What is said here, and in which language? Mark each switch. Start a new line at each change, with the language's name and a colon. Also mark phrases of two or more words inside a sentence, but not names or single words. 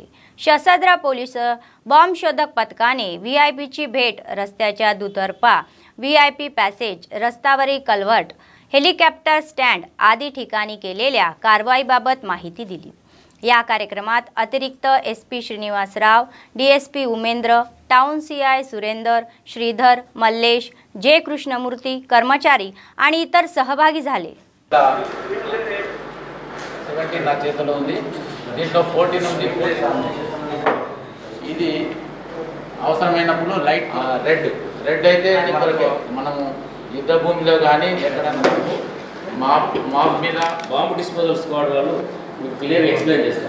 Marathi: सशस्त्र पोलीस बॉम्ब शोधक पथकाने व्हीआयपीची भेट, रस्त्याच्या दुतर्फा
English: VIP passage,
Marathi: रस्त्यावरील कल्वर्ट,
English: helicopter stand
Marathi: आदी ठिकाणी केलेल्या कारवाईबाबत माहिती दिली। या कार्यक्रमात अतिरिक्त एसपी श्रीनिवासराव, डीएसपी उमेंद्र,
English: town CI
Marathi: सुरेंदर, श्रीधर, मल्लेश, जे कृष्णमूर्ती, कर्मचारी आणि इतर सहभागी झाले।
Telugu: 17 నా చేతిలో ఉంది। దీంట్లో 14 ఉంది। ఇది అవసరమైనప్పుడు
English: light red
Telugu: అయితే మనము యుద్ధ భూమిలో కానీ ఎక్కడైనా మాప్ మీద
English: bomb disposal squad
Telugu: వాళ్ళు మీకు క్లియర్గా ఎక్స్ప్లెయిన్ చేస్తారు।